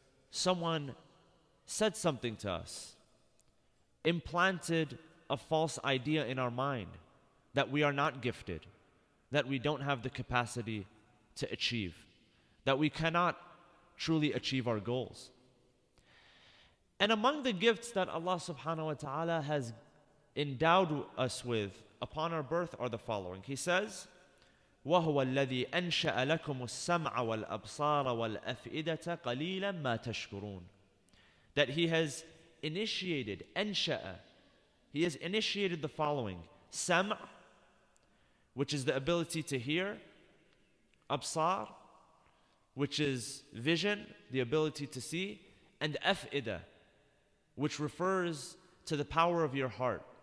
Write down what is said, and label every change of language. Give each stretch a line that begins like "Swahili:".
English: someone said something to us, implanted a false idea in our mind that we are not gifted, that we don't have the capacity to achieve, that we cannot truly achieve our goals. And among the gifts that Allah subhanahu wa ta'ala has endowed us with upon our birth are the following. He says,
Arabic: وَهُوَ الَّذِي أَنْشَأَ لَكُمُ السَّمْعَ وَالْأَبْصَارَ وَالْأَفْئِدَةَ قَلِيلًا مَا تَشْكُرُونَ.
English: That He has initiated, أَنْشَأَ, He has initiated the following: sam', which is the ability to hear; absar, which is vision, the ability to see; and af'ida, which refers to the power of your heart.